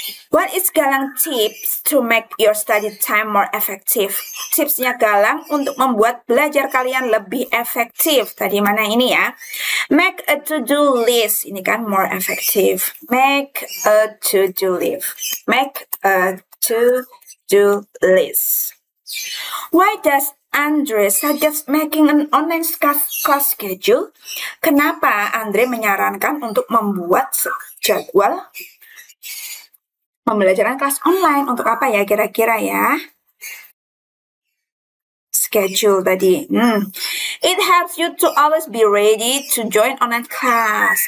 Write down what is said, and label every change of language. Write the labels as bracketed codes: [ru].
[en] What is Galang tips to make your study time more effective? [id] Tipsnya Galang untuk membuat belajar kalian lebih efektif. Tadi mana ini ya? [en] Make a to-do list. [id] Ini kan [en] more effective. Make a to-do list. Make a to-do list. Why does Andre suggest making an online class schedule? [id] Kenapa Andre menyarankan untuk membuat jadwal pembelajaran kelas online? Untuk apa ya kira-kira ya? Schedule tadi. [en] It helps you to always be ready to join online class.